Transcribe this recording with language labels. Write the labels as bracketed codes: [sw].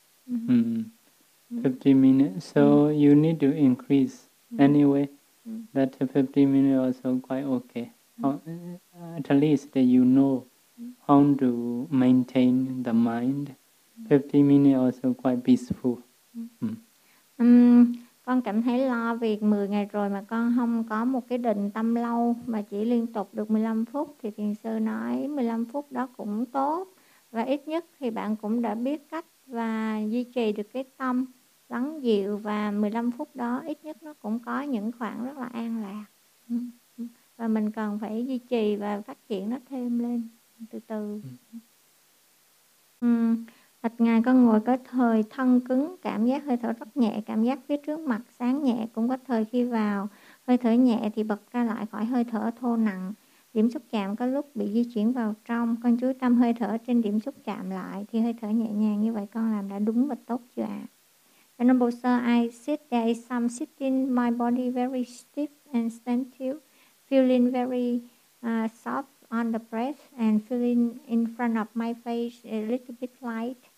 [en] Mm-hmm. Mm. 15 minutes. So you need to increase anyway. Mm. That 15 minutes also quite okay. At least you know how to maintain the mind. 15 minutes also quite peaceful. [vi] Con cảm thấy lo vì 10 ngày rồi mà con không có một cái định tâm lâu mà chỉ liên tục được 15 phút thì thiền sư nói 15 phút đó cũng tốt và ít nhất thì bạn cũng đã biết cách và duy trì được cái tâm lắng dịu và 15 phút đó ít nhất nó cũng có những khoảng rất là an lạc. Và mình cần phải duy trì và phát triển nó thêm lên từ từ. Thật ngày con ngồi có thời thân cứng, cảm giác hơi thở rất nhẹ, cảm giác phía trước mặt sáng nhẹ, cũng có thời khi vào hơi thở nhẹ thì bật ra lại khỏi hơi thở thô nặng. Điểm xúc chạm có lúc bị di chuyển vào trong, con chú tâm hơi thở trên điểm xúc chạm lại thì hơi thở nhẹ nhàng như vậy con làm đã đúng và tốt chưa ạ? [en] Number sir, I sit, there is some sitting, my body very stiff and stand still, feeling very soft on the breath and feeling in front of my face a little bit light.